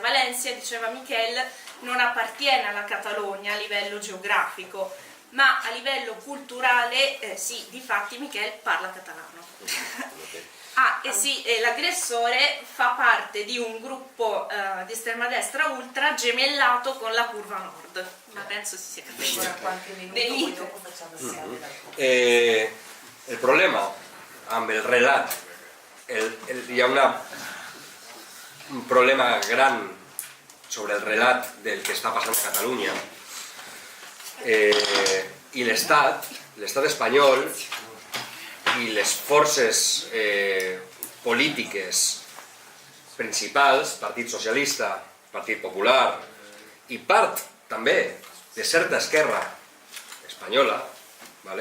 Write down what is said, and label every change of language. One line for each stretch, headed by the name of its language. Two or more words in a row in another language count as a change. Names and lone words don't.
Italian: Valencia, diceva Michel, non appartiene alla Catalogna a livello geografico, ma a livello culturale sì, difatti Michel parla catalano. E sì, l'aggressore fa parte di un gruppo di estrema destra ultra gemellato con la Curva Nord, ma penso si sia capito. Qualche minuto, poi dopo facciamo il serio.
Catalan: El problema amb el relat, hi ha un problema gran sobre el relat del que està passant a Catalunya, i l'estat espanyol i les forces polítiques principals, Partit Socialista, Partit Popular i part també de certa esquerra espanyola, ¿vale?